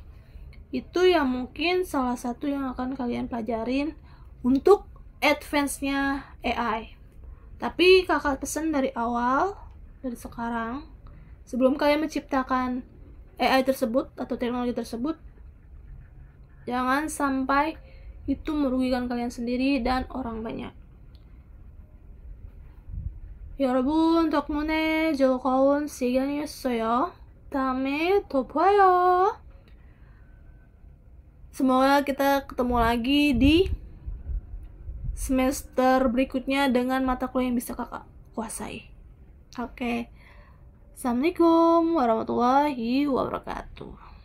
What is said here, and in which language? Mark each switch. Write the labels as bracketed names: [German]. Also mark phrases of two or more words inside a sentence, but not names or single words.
[Indonesian] Itu yang mungkin salah satu yang akan kalian pelajarin untuk advance-nya AI. Tapi kakak pesan dari awal, dari sekarang, sebelum kalian menciptakan AI tersebut atau teknologi tersebut, jangan sampai itu merugikan kalian sendiri dan orang banyak. [Korean] 여러분 덕분에 즐거운 시간이었어요. 다음에 또 봐요. [Indonesian] Semoga kita ketemu lagi di semester berikutnya dengan mata kuliah yang bisa kakak kuasai. Oke. [Arabic] السلام عليكم ورحمة الله وبركاته.